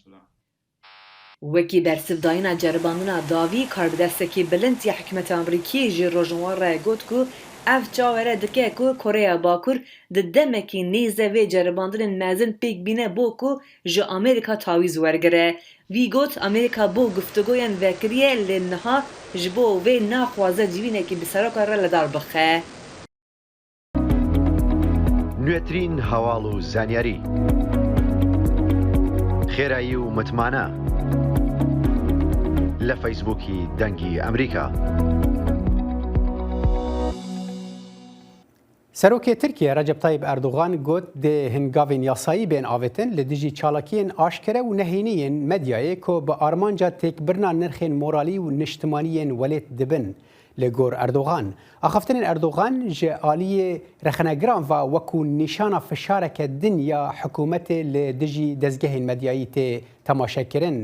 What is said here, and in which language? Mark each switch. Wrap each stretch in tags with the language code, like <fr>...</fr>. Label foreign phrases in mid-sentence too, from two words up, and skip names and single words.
<ku>Wekî bersivdayîna ceribandina dawî karbidestekî bilind ya hikûmeta Amerîkî ji rojnawar re got ku ev çavere dike ku Koreya Bakur di demekî nêze vê ceribandinên mezin pêk bîne bo ku ji Amerîka tawîz wergire. Vî got Amerîka bo guftugoyan vekiriye lê niha ji bo vê naxwaze civînekî bi seroka re li dar bixe.</ku> <ckb>نوێترین هەواڵ و زانیاری خێرایی و متمانە لە فەیسبووکی دەنگی ئەمریکا.</ckb> <ku>سەرۆکê Tirkiye Recep Tayyip Erdogan got dê hingavên yasayî bên avêtin li dijî çalakiyên aşkere û nehêniyên medyayê ku bi armanca têkbirina nirxên moralî û niştimaniyên welêt dibin. Li gor Erdogan, axaftinên Erdogan ji aliyê rexnegiran ve wekû nîşana fişareke din ya hikûmetê li dijî dezgehên medyayî tê temaşekirin.</ku>